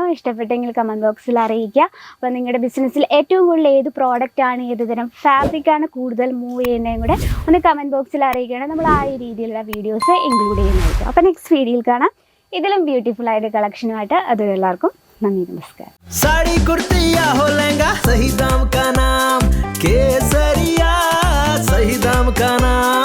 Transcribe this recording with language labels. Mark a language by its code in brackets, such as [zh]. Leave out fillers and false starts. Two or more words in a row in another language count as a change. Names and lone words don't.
[ml] ഇഷ്ടപ്പെട്ടെങ്കിൽ കമൻറ്റ് ബോക്സിൽ അറിയിക്കുക. അപ്പോൾ നിങ്ങളുടെ ബിസിനസ്സിൽ ഏറ്റവും കൂടുതൽ ഏത് പ്രോഡക്റ്റാണ്, ഏത് തരം ഫാബ്രിക്കാണ് കൂടുതൽ മൂവ് ചെയ്യുന്നതും കൂടെ ഒന്ന് കമൻറ്റ് ബോക്സിൽ അറിയിക്കുകയാണ്. നമ്മൾ ആ രീതിയിലുള്ള വീഡിയോസ് ഇൻക്ലൂഡ് ചെയ്യുന്നതായിരിക്കും. അപ്പോൾ നെക്സ്റ്റ് വീഡിയോയിൽ കാണാം ഇതിലും ബ്യൂട്ടിഫുൾ ആയിട്ട് കളക്ഷനുമായിട്ട്. അതുവരെ എല്ലാവർക്കും നന്ദി, നമസ്കാരം. [hi] साड़ी कुर्ती या हो लहंगा, सही दाम का नाम केसरिया, सही दाम का नाम।